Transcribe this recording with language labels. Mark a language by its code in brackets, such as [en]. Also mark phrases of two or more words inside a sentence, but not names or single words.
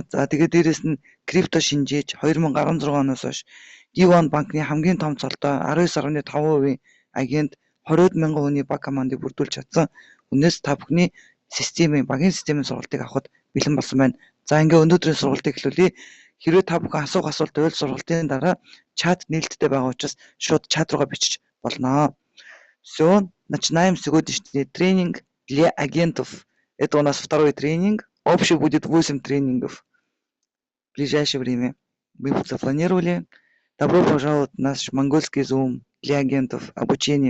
[mn] За тэгээд дээрэс нь крипто шинжээч 2016 оноос хойш D1 банкны хамгийн том цолтой 19.5% агент 20,000 хүний баг командыг бүрдүүлж чадсан. Үнээс та бүхний багийн системийн сургалтыг авахд бэлэн болсон байна. За ингээ өнөөдрийн сургалтыг эхлүүлье. Хэрвээ та бүхэн асуулт байвал сургалтын дараа чат нээлттэй байгаа учраас шууд чат руугаа бичиж болно. [ru] Все, начинаем сегодняшний тренинг для агентов. Это у нас второй тренинг. Общий будет 8 тренингов в ближайшее время. Мы запланировали. Добро пожаловать в наш монгольский Zoom для агентов обучения.